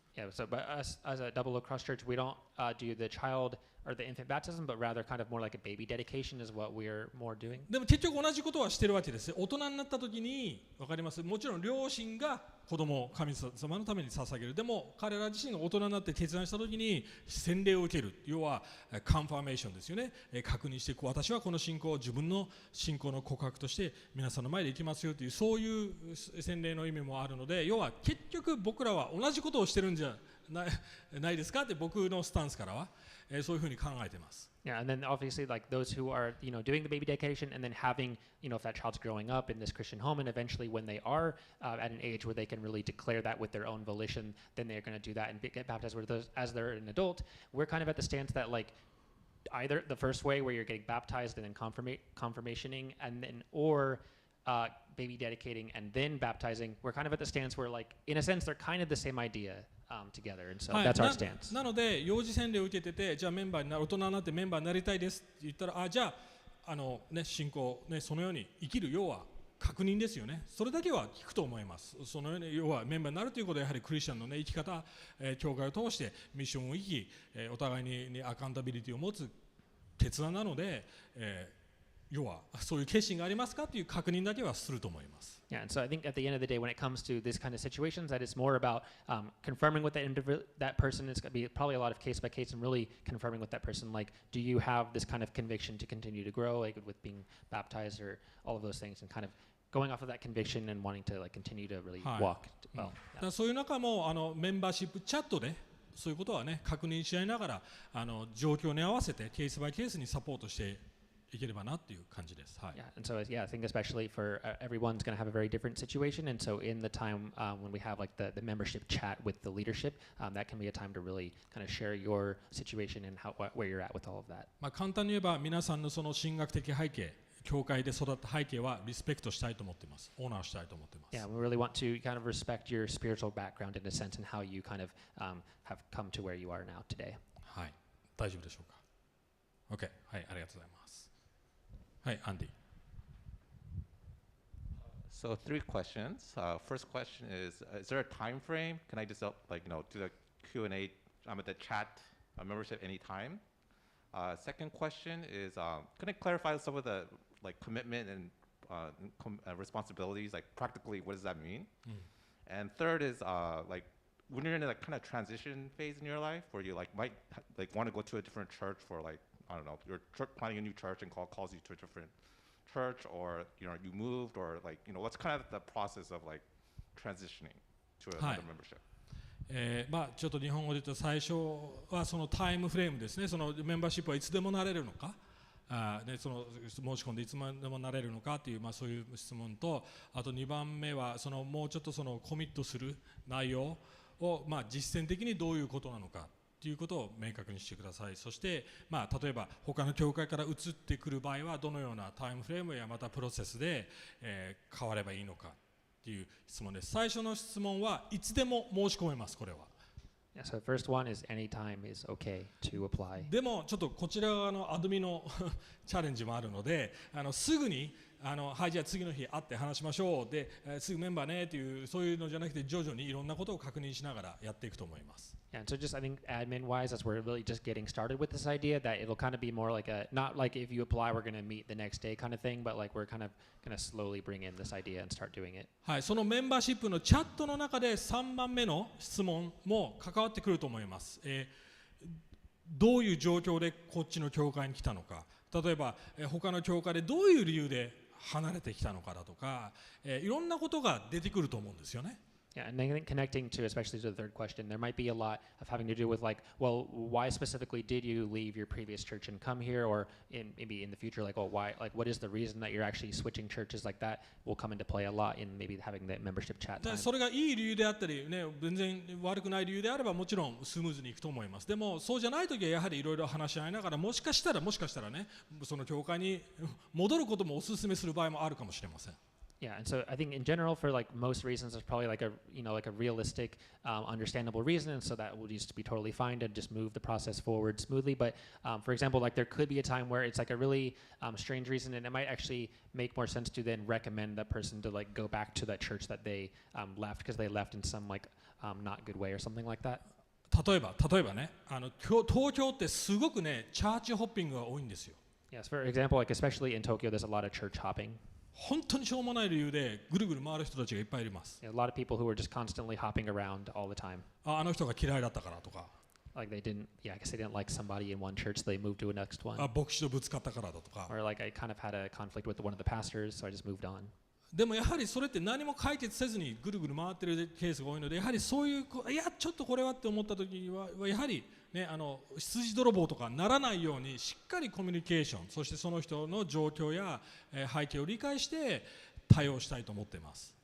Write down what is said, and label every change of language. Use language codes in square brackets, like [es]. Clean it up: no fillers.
[en] Yeah, so but us as a Double Cross Church, we don't do the child or the infant baptism, but rather kind of more like a baby dedication is what we're more doing. [ja] でも結局同じことはしてるわけです。大人になった時に分かります。もちろん両親が子供を神様のために捧げる。でも彼ら自身が大人になって決断した時に洗礼を受ける。要はカンファーメーションですよね。確認して私はこの信仰を自分の信仰の告白として皆さんの前で行きますよというそういう洗礼の意味もあるので、要は結局僕らは同じことをしてるんじゃないですかって僕のスタンスからはそういうふうに考えています。 [en] Yeah, and then obviously like those who are, doing the baby dedication and then having, if that child's growing up in this Christian home and eventually when they are at an age where they can really declare that with their own volition, then they're going to do that and get baptized with those, as they're an adult. We're kind of at the stance that like either the first way where you're getting baptized and then confirmationing and then or baby dedicating and then baptizing, we're kind of at the stance where like in a sense they're kind of the same idea. Together, and so that's our stance. [ja] なので幼児洗礼を受けてて、じゃあメンバーに大人になってメンバーになりたいですって言ったら、じゃあ信仰そのように生きる要は確認ですよね。それだけは聞くと思います。そのように要はメンバーになるということはやはりクリスチャンの生き方、教会を通してミッションを生き、お互いにアカウンタビリティを持つ決断なので、要はそういう決心がありますかという確認だけはすると思います。 [en] Yeah, and so I think at the end of the day, when it comes to this kind of situations, that it's more about confirming with that person. It's going to be probably a lot of case by case, and really confirming with that person, like, do you have this kind of conviction to continue to grow, like with being baptized or all of those things, and kind of going off of that conviction and wanting to like continue to really walk well. [ja] だからそういう中もメンバーシップチャットでそういうことはね確認し合いながら状況に合わせてケースバイケースにサポートしていければなっていう感じです。はい。 [en] Yeah, and so I think especially for everyone's going to have a very different situation, and so in the time when we have like the membership chat with the leadership, that can be a time to really kind of share your situation and where you're at with all of that. [ja] まあ簡単に言えば皆さんのその神学的背景、教会で育った背景はリスペクトしたいと思っています。オーナーしたいと思っています。 [en] Yeah, we really want to kind of respect your spiritual background in a sense and how you kind of have come to where you are now today. [ja] はい。大丈夫でしょうか。OK。はい、ありがとうございます。はい、アンディ。 [en] So 3 questions. First question is there a time frame? Can I just do the Q&A at the chat membership anytime? Second question is can I clarify some of the like commitment and responsibilities, like practically what does that mean? And third is like when you're in a like, kind of transition phase in your life where you like might like want to go to a different church for like I don't know, you're planning a new church and calls you to a different church, or you know you moved, or like you know what's kind of the process of like transitioning to another membership? [ja] まあちょっと日本語で言うと最初はそのタイムフレームですね。そのメンバーシップはいつでもなれるのか、でその申し込んでいつでもなれるのかというまあそういう質問と、あと2番目はそのもうちょっとそのコミットする内容をまあ実践的にどういうことなのか。ということを明確にしてください。そして、まあ、例えば他の教会から移ってくる場合はどのようなタイムフレームやまたプロセスで、変わればいいのかという質問です。最初の質問はいつでも申し込めます。これは。 [en] Yeah, so the first one is anytime is okay to apply. [ja] でもちょっとこちら側のアドミのチャレンジもあるので、すぐにはいじゃあ次の日会って話しましょうですぐメンバーねというそういうのじゃなくて徐々にいろんなことを確認しながらやっていくと思います。 [en] And so just I think admin wise, as we're really just getting started with this idea, that it'll kind of be more like a not like if you apply we're going to meet the next day kind of thing, but like we're kind of going to slowly bring in this idea and start doing it. [ja] はい、そのメンバーシップのチャットの中で3番目の質問も関わってくると思います。どういう状況でこっちの教会に来たのか、例えば他の教会でどういう理由で離れてきたのかだとか、いろんなことが出てくると思うんですよね。 [en] Yeah, and I think connecting to, especially to the third question, there might be a lot of having to do with like, well, why specifically did you leave your previous church and come here, or maybe in the future, like, well, why, like, what is the reason that you're actually switching churches? Like that will come into play a lot in maybe having the membership chat time. [ja] それがいい理由であったり、ね、全然悪くない理由であればもちろんスムーズにいくと思います。でもそうじゃないときはやはりいろいろ話し合いながら、もしかしたらね、その教会に戻ることもお勧めする場合もあるかもしれません。 [en] Yeah, and so I think in general, for like most reasons, there's probably like a like a realistic, understandable reason, and so that will just be totally fine to just move the process forward smoothly. But for example, like there could be a time where it's like a really strange reason, and it might actually make more sense to then recommend that person to like go back to that church that they left because they left in some like not good way or something like that. [ja] 例えばね、東京ってすごくね、チャーチホッピングが多いんですよ。 [en] Yes, for example, like especially in Tokyo, there's a lot of church hopping. [ja] 本当にしょうもない理由でぐるぐる回る人たちがいっぱいいます。 [en] A lot of people who are just constantly hopping around all the time. [ja] あの人が嫌いだったからとか。 [en] Like they didn't, yeah, I guess they didn't like somebody in one church, so they moved to a next one. [ja] 牧師とぶつかったからだとか。 [en] Or like I kind of had a conflict with one of the pastors, so I just moved on. [ja] でもやはりそれって何も解決せずにぐるぐる回ってるケースが多いので、やはりそういういやちょっとこれはって思った時はやはりね、羊泥棒とかならないようにしっかりコミュニケーション、そしてその人の状況や背景を理解して対応したいと思っています。